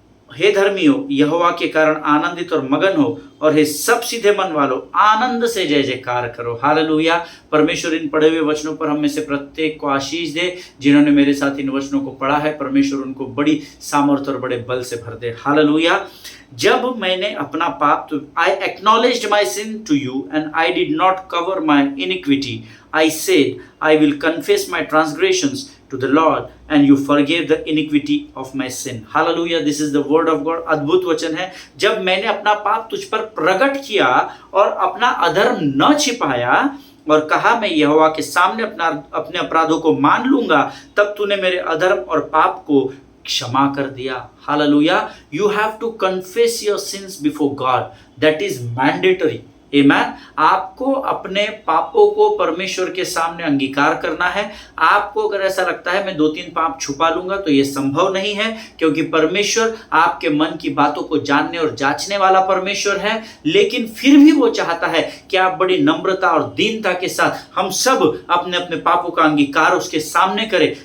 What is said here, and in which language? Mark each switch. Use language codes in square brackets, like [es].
[hi] हे धर्मियों, यहोवा के कारण आनंदित और मगन हो, और हे सब सीधे मन वालों, आनंद से जय जयकार करो। हालेलुया। परमेश्वर इन पढ़े हुए वचनों पर हम में से प्रत्येक को आशीष दे। जिन्होंने मेरे साथ इन वचनों को पढ़ा है, परमेश्वर उनको बड़ी सामर्थ्य और बड़े बल से भर दे। हालेलुया। जब मैंने अपना पाप [en] I acknowledged my sin to you and I did not cover my iniquity. I said, I will confess my transgressions to the Lord and you forgave the iniquity of my sin. Hallelujah. This is the word of God. [hi] अद्भुत वचन है। जब मैंने अपना पाप तुझ पर प्रकट किया और अपना अधर्म न छिपाया और कहा मैं यहोवा के सामने अपने अपराधों को मान लूंगा, तब तूने मेरे अधर्म और पाप को क्षमा कर दिया। [en] Hallelujah. You have to confess your sins before God. That is mandatory. [hi] आमेन। आपको अपने पापों को परमेश्वर के सामने अंगीकार करना है। आपको अगर ऐसा लगता है मैं 2-3 पाप छुपा लूंगा, तो ये संभव नहीं है, क्योंकि परमेश्वर आपके मन की बातों को जानने और जांचने वाला परमेश्वर है। लेकिन फिर भी वो चाहता है कि आप बड़ी नम्रता और दीनता के साथ हम सब अपने अपने पापों का अंगीकार उसके सामने करें।